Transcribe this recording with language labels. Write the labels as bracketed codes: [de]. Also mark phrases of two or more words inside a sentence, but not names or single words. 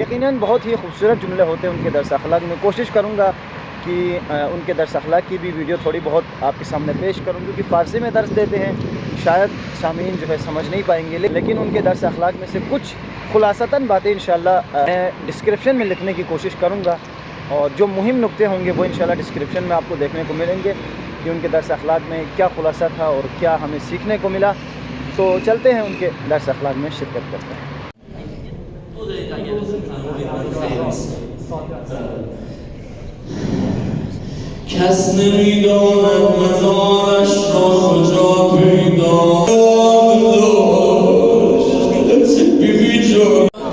[hi] यकीनन बहुत ही खूबसूरत जुमले होते हैं उनके दर्स अखलाक में। कोशिश करूँगा कि उनके दर्स अखलाक की भी वीडियो थोड़ी बहुत आपके सामने पेश करूँ, क्योंकि फ़ारसी में दर्स देते हैं, शायद सामीन जो है समझ नहीं पाएंगे, लेकिन उनके दर्स अखलाक में से कुछ खुलासतन बातें [ar] إن شاء الله [hi] मैं डिस्क्रिप्शन में लिखने की कोशिश करूँगा और जो मुहिम नुक्ते होंगे वो [ar] إن شاء الله [hi] डिस्क्रिप्शन में आपको देखने को मिलेंगे कि उनके दर्स अखलाक में क्या खुलासा था और क्या हमें सीखने को मिला। तो चलते हैं उनके दर्स अखलाक में शिरकत करते हैं। [fa] کس نمی‌داند مزارش را کجا پیدا داشت بیبی جان